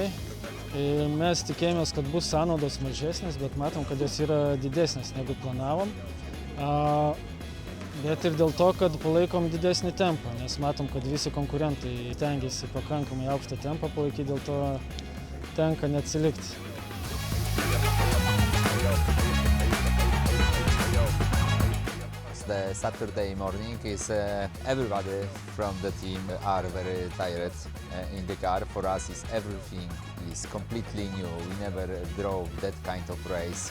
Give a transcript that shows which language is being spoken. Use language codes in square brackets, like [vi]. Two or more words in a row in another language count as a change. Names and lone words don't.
[lt] Mes tikėjomės, kad bus sąnaudos mažesnės, bet matom, kad jos yra didesnės negu planavom. Bet ir dėl to, kad palaikom didesnį tempą, nes matom, kad visi konkurentai tengiasi pakankamai aukštą tempą palaikyti, dėl to tenka neatsilikti. [en] The Saturday morning is everybody from the team are very tired in the car. For us, everything is completely new. We never drove that kind of race.